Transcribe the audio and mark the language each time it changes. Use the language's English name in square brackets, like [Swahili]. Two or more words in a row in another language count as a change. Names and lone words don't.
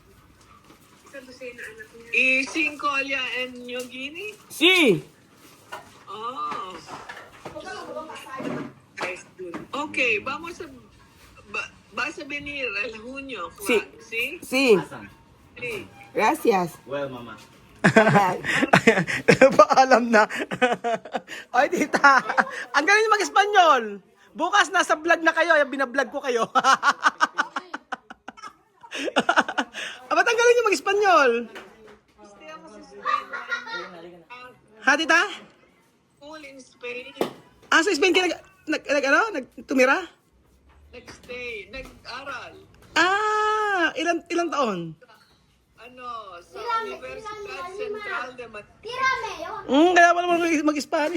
[Spanish] y 5 allá en New Guinea. Sí. Oh. Ok, vas a venir el junio, Sí. Juan, ¿sí? Sí. Sí. Gracias. [English] Well, mama. Bye. [Filipino] Paalam na. Ay, tita. Ang galing niyo mag-Espanyol. Bukas nasa vlog na kayo. Binablog ko kayo. Ba't ang galing niyo mag-Espanyol? [Spanish] Estamos en Spain. [Filipino] Ha, tita? [English] School in Spain. [Filipino] Sa Spain ka tumira? [English] Next day. Nag-aral. [Filipino] Ilang taon? Sa Universidad Central de Madrid. Kaya pala mag-Spanish.